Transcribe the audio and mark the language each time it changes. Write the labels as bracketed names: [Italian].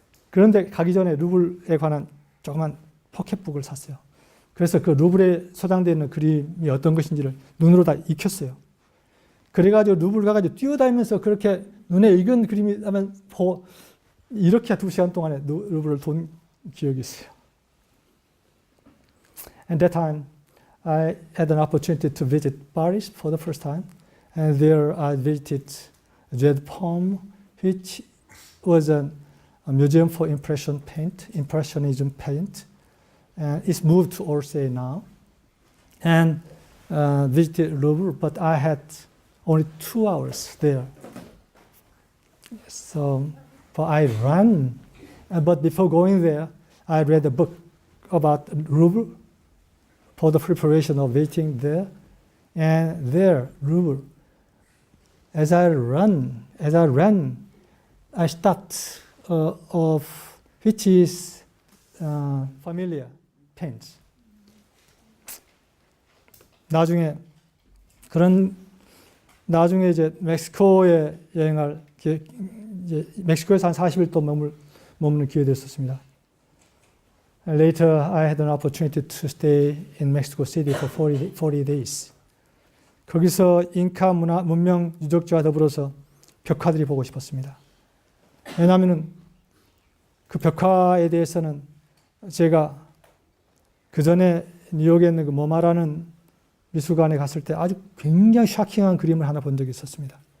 [Korean] 그런데 가기 전에 루브르에 관한 조그만 포켓북을 샀어요. 그래서 그 루브르에 소장되어 있는 그림이 어떤 것인지를 눈으로 다 익혔어요. 그래가지고 루브르 가가지고 뛰어다니면서 그렇게 눈에 익은 그림이 하면 이렇게 2시간 동안에 루브르를 돈 기억이 있어요. [English] And that time I had an opportunity to visit Paris for the first time. And there I visited Red Palm, which was a museum for impressionism paint. And it's moved to Orsay now. And visited Louvre, but I had only 2 hours there. So, but I ran. But before going there, I read a book about Louvre for the preparation of visiting there. And there, Louvre, as I ran, I stopped of which is familiar paints. [Korean] 나중에 이제 멕시코에 여행할 이제 멕시코에서 한 40일 동안 머무는 기회 됐었습니다. [English] Later, I had an opportunity to stay in Mexico City for 40 days. [Korean] 거기서 잉카 문명 유적지와 더불어서 벽화들이 보고 싶었습니다. 왜냐하면 그 벽화에 대해서는 제가 그 전에 뉴욕에 있는 그 모마라는 미술관에 갔을 때 아주 굉장히 쇼킹한 그림을 하나 본 적이 있었습니다.